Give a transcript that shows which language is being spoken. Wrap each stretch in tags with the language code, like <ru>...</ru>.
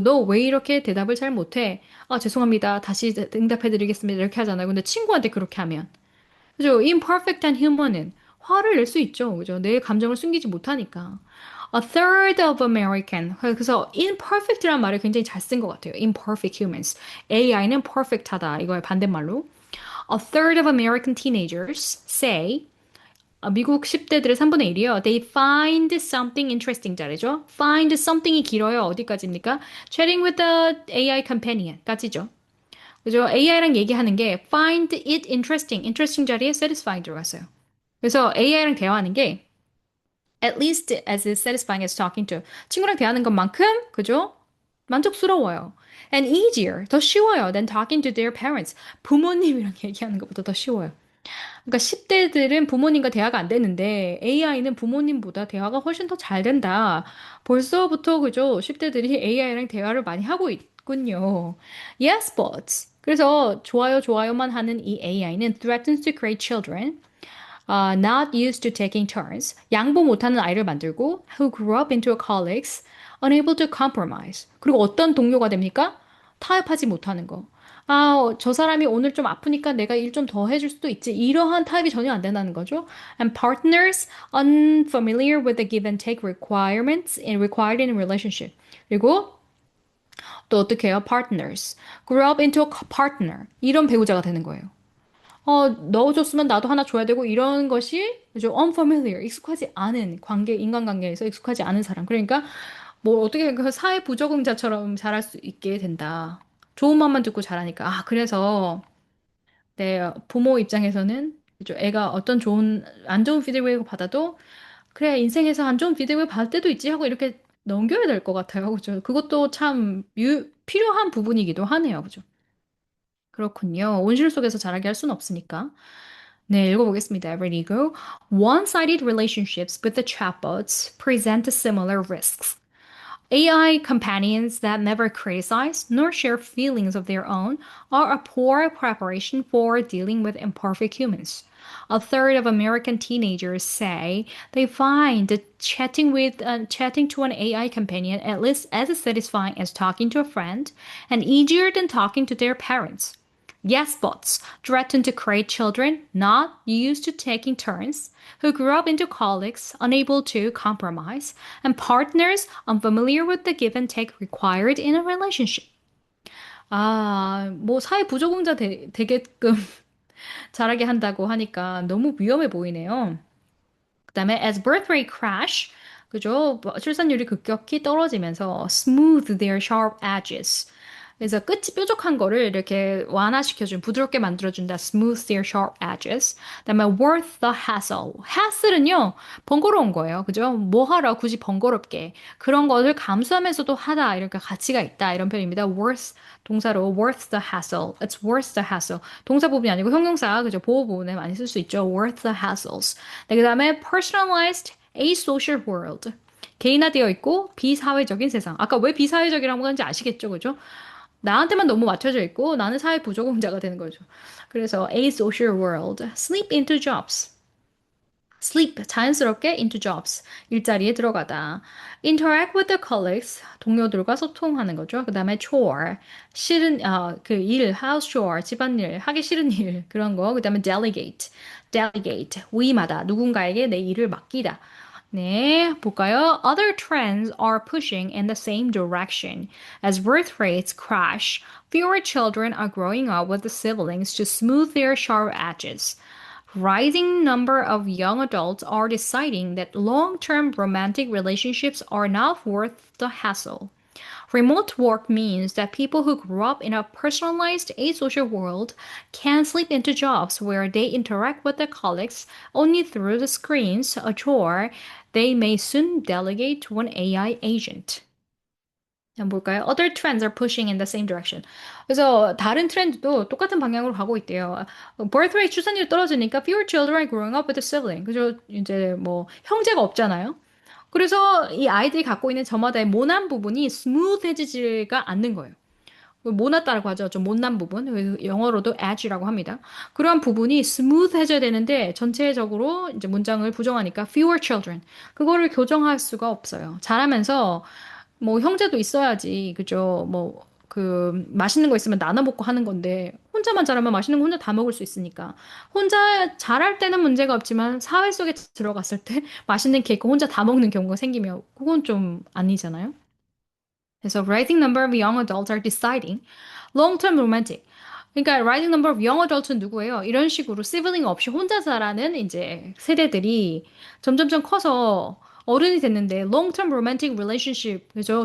<ko>너 왜 이렇게 대답을 잘 못해? 아, 죄송합니다. 다시 응답해드리겠습니다. 이렇게 하잖아요. 근데 친구한테 그렇게 하면. 그죠? imperfect한 human은 화를 낼 수 있죠. 그죠? 내 감정을 숨기지 못하니까.</ko> <en>A third of American.</en> <ko>그래서 imperfect란 말을 굉장히 잘 쓴 것 같아요.</ko> <en>imperfect humans.</en> <ko>AI는 perfect하다. 이거의 반대말로.</ko> <en>A third of American teenagers say</en> <ko>미국 10대들의 3분의 1이요.</ko> <en>They find something interesting</en> <ko>잘해죠.</ko> <en>Find something이 길어요.</en> <ko>어디까지입니까?</ko> <en>Chatting with the AI companion까지죠.</en> <ko>그죠? AI랑 얘기하는 게</ko> <en>find it interesting.</en> <ko>interesting 자리에 satisfying 들어갔어요. 그래서 AI랑 대화하는 게</ko> <en>at least as satisfying as talking to.</en> <ko>친구랑 대하는 것만큼, 그죠? 만족스러워요.</ko> <en>And easier,</en> <ko>더 쉬워요</ko> <en>than talking to their parents.</en> <ko>부모님이랑 얘기하는 것보다 더 쉬워요. 그러니까 10대들은 부모님과 대화가 안 되는데 AI는 부모님보다 대화가 훨씬 더 잘 된다. 벌써부터 그죠? 10대들이 AI랑 대화를 많이 하고 있군요.</ko> <en>Yes, but. 그래서 좋아요, 좋아요만 하는 이 AI는 threatens to create children not used to taking turns.</en> <ko>양보 못하는 아이를 만들고</ko> <en>who grew up into colleagues unable to compromise.</en> <ko>그리고 어떤 동료가 됩니까? 타협하지 못하는 거. 아, 저 사람이 오늘 좀 아프니까 내가 일 좀 더 해줄 수도 있지. 이러한 타협이 전혀 안 된다는 거죠.</ko> <en>And partners unfamiliar with the give and take requirements required in a relationship.</en> <ko>그리고 또 어떻게 해요?</ko> <en>Partners. Grew up into a partner.</en> <ko>이런 배우자가 되는 거예요. 넣어줬으면 나도 하나 줘야 되고 이런 것이 좀 unfamiliar, 익숙하지 않은 관계, 인간관계에서 익숙하지 않은 사람. 그러니까 뭐 어떻게 그 사회 부적응자처럼 자랄 수 있게 된다. 좋은 말만 듣고 자라니까. 아, 그래서 내 부모 입장에서는 그죠? 애가 어떤 안 좋은 피드백을 받아도 그래, 인생에서 안 좋은 피드백을 받을 때도 있지 하고 이렇게 넘겨야 될 것 같아요. 그죠? 그것도 참 필요한 부분이기도 하네요. 그죠? 그렇군요. 온실 속에서 자라게 할 수는 없으니까. 네, 읽어보겠습니다.</ko> <en>Ready, go. One-sided relationships with the chatbots present similar risks. AI companions that never criticize nor share feelings of their own are a poor preparation for dealing with imperfect humans. A third of American teenagers say they find that chatting to an AI companion at least as satisfying as talking to a friend and easier than talking to their parents. Yes bots threaten to create children not used to taking turns, who grew up into colleagues unable to compromise, and partners unfamiliar with the give and take required in a relationship.</en> <ko>아, 뭐 사회 부적응자 되게끔 잘하게 한다고 하니까 너무 위험해 보이네요. 그다음에</ko> <en>as birth rate crash,</en> <ko>그죠? 출산율이 급격히 떨어지면서</ko> <en>smooth their sharp edges.</en> <ko>그래서 끝이 뾰족한 거를 이렇게 완화시켜준, 부드럽게 만들어준다.</ko> <en>Smooth their sharp edges.</en> <ko>그다음에</ko> <en>worth the hassle.</en> <ko>hassle은요, 번거로운 거예요. 그죠? 뭐 하러 굳이 번거롭게. 그런 것을 감수하면서도 하다. 이렇게 가치가 있다. 이런 표현입니다.</ko> <en>worth</en> <ko>동사로</ko> <en>worth the hassle. It's worth the hassle.</en> <ko>동사 부분이 아니고 형용사, 그죠? 보호 부분에 많이 쓸 수 있죠.</ko> <en>worth the hassles.</en> <ko>네, 그다음에</ko> <en>personalized asocial world.</en> <ko>개인화되어 있고 비사회적인 세상. 아까 왜 비사회적이라고 하는지 아시겠죠? 그죠? 나한테만 너무 맞춰져 있고 나는 사회 부적응자가 되는 거죠. 그래서</ko> <en>asocial world, sleep into jobs. sleep,</en> <ko>자연스럽게</ko> <en>into jobs,</en> <ko>일자리에 들어가다.</ko> <en>interact with the colleagues,</en> <ko>동료들과 소통하는 거죠. 그 다음에 chore, 싫은, 그 일,</ko> <en>house chore,</en> <ko>집안일, 하기 싫은 일, 그런 거. 그 다음에 delegate, 위임하다, 누군가에게 내 일을 맡기다. 네, 볼까요?</ko> <en>Other trends are pushing in the same direction. As birth rates crash, fewer children are growing up with the siblings to smooth their sharp edges. Rising number of young adults are deciding that long-term romantic relationships are not worth the hassle. Remote work means that people who grew up in a personalized asocial world can slip into jobs where they interact with their colleagues only through the screens, a chore they may soon delegate to an AI agent.</en> <ko>한번 볼까요?</ko> <en>Other trends are pushing in the same direction.</en> <ko>그래서 다른 트렌드도 똑같은 방향으로 가고 있대요.</ko> <en>birth rate</en> <ko>출산율이 떨어지니까</ko> <en>fewer children are growing up with a sibling.</en> <ko>그죠? 이제 뭐 형제가 없잖아요. 그래서 이 아이들이 갖고 있는 저마다의 모난 부분이 스무드해지지가 않는 거예요. 모났다라고 하죠. 좀 못난 부분. 그래서 영어로도 edge라고 합니다. 그러한 부분이 스무드해져야 되는데 전체적으로 이제 문장을 부정하니까</ko> <en>fewer children.</en> <ko>그거를 교정할 수가 없어요. 자라면서 뭐 형제도 있어야지. 그죠? 뭐 그 맛있는 거 있으면 나눠 먹고 하는 건데 혼자만 자라면 맛있는 거 혼자 다 먹을 수 있으니까 혼자 자랄 때는 문제가 없지만 사회 속에 들어갔을 때 맛있는 케이크 혼자 다 먹는 경우가 생기면 그건 좀 아니잖아요. 그래서</ko> <en>rising number of young adults are deciding long-term romantic. 그러니까 rising number of young adults는</en> <ko>누구예요? 이런 식으로 sibling 없이 혼자 자라는 이제 세대들이 점점점 커서 어른이 됐는데</ko> <en>long-term romantic relationship,</en> <ko>그죠?</ko>